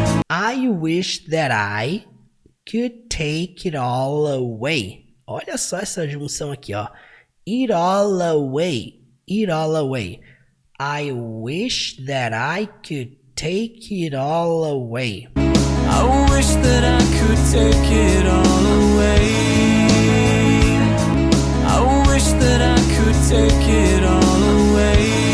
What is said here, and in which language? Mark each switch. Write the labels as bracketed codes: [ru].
[en] I wish that I could take it all away. [pt] Olha só essa junção aqui, ó. [en] It all away. It all away. I wish that I could take it all away. I wish that I could take it all away. I wish that I could take it all away.